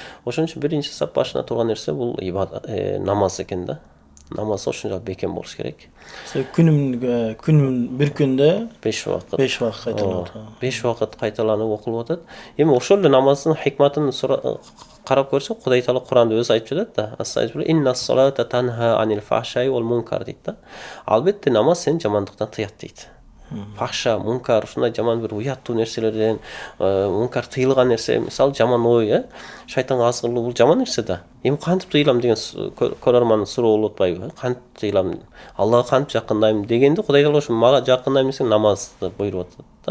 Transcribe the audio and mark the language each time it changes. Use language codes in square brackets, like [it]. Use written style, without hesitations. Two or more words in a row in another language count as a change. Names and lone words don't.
[ky] Ошон үчүн биринчи сап башына турган нерсе бул ибадат, намаз экен да. намаз ошончо бекем болуш керек. Күнүн бир күндө 5 убакыт. 5 убакыт кайталанат. 5 убакыт кайталанып окулуп атат. Эми ошол эле намаздын хикматын карап көрсөк, Кудай Таала Куранда өзү айтып жатат да. [ar] أستغفر الله إن الصلاة تنهى عن الفحشاء والمنكر [ky] дейт да. Албетте намаз сени жамандыктан тыят дейт. Фахша, мункар, ушундай жаман бир уяттуу нерселерден, мункар тыйылган нерсе, мисалы жаман ой, шайтанга азгыруу бул жаман нерсе да. Эми кантип тыйылам деген көрөрмандын суроо болуп атпайбы? Кантип тыйылам? Аллага кантип жакындайм дегенде Кудай Таала ошо мага жакындайм десең намазды буйруп атат да.